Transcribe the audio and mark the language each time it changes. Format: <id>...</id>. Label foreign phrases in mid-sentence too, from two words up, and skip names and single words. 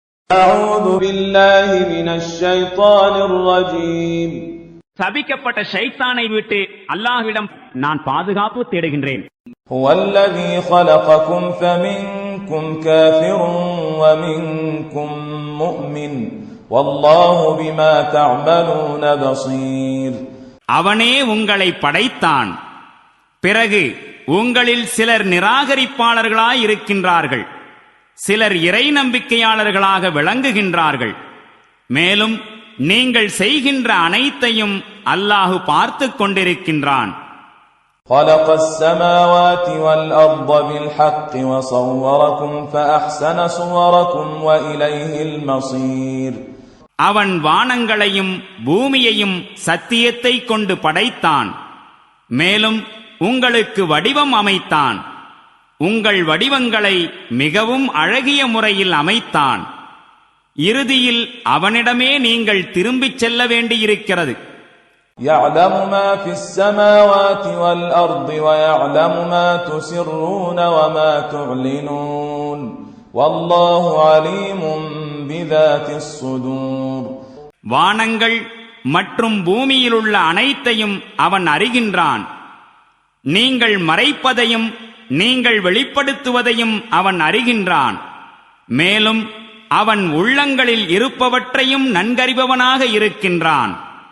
<ar>أعوذ بالله من الشيطان الرجيم.</ar> <ta>சபிக்கப்பட்ட ஷைத்தானை விட்டு அல்லாஹ்விடம் நான் பாதுகாப்பு தேடுகின்றேன்.</ta> <ar>هو الذي خلقكم فمنكم كافر ومنكم مؤمن والله بما تعملون بصير.</ar> <ta>அவனே உங்களை படைத்தான். பிறகு உங்களில் சிலர் நிராகரிப்பாளர்களாய் இருக்கின்றார்கள், சிலர் இறை நம்பிக்கையாளர்களாக விளங்குகின்றார்கள். மேலும் நீங்கள் செய்கின்ற அனைத்தையும் அல்லாஹு பார்த்துக் கொண்டிருக்கின்றான்.</ta> <ar>خلق السماوات والأرض بالحق وصوركم فأحسن صوركم وإليه المصير.</ar> <ta>அவன் வானங்களையும் பூமியையும் சத்தியத்தை கொண்டு படைத்தான். மேலும் உங்களுக்கு வடிவம் அமைத்தான். உங்கள் வடிவங்களை மிகவும் அழகிய முறையில் அமைத்தான். இறுதியில் அவனிடமே நீங்கள் திரும்பிச் செல்ல வேண்டியிருக்கிறது.</ta> <ar>يعلم ما في السماوات والأرض ويعلم ما تسرون وما تعلنون والله عليم بذات الصدور.</ar> <ta>வானங்கள் மற்றும் பூமியிலுள்ள அனைத்தையும் அவன் அறிகின்றான். நீங்கள் மறைப்பதையும் நீங்கள் வெளிப்படுத்துவதையும் அவன் அறிகின்றான். மேலும் அவன் உள்ளங்களில் இருப்பவற்றையும் நன்கறிபவனாக இருக்கின்றான்.</ta>